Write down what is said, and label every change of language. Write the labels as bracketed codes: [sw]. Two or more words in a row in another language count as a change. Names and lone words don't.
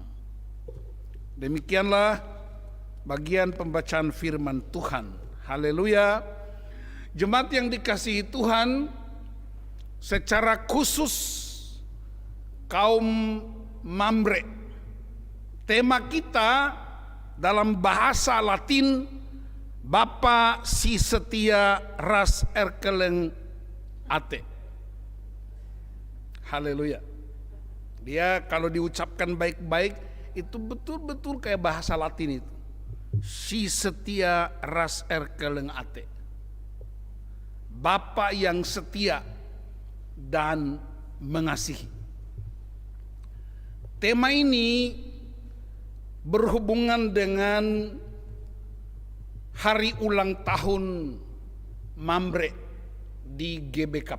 [id] Demikianlah bagian pembacaan firman Tuhan. Haleluya. Jemaat yang dikasihi Tuhan, secara khusus kaum Mamre, tema kita dalam bahasa Latin [btx] Bapa si setia ras erkeleng ate. [id] Haleluya. Dia kalau diucapkan baik-baik itu betul-betul kayak bahasa Latin itu. [btx] Si setia ras erkeleng ate. [id] Bapa yang setia dan mengasihi. Tema ini berhubungan dengan hari ulang tahun Mamre di GBKP.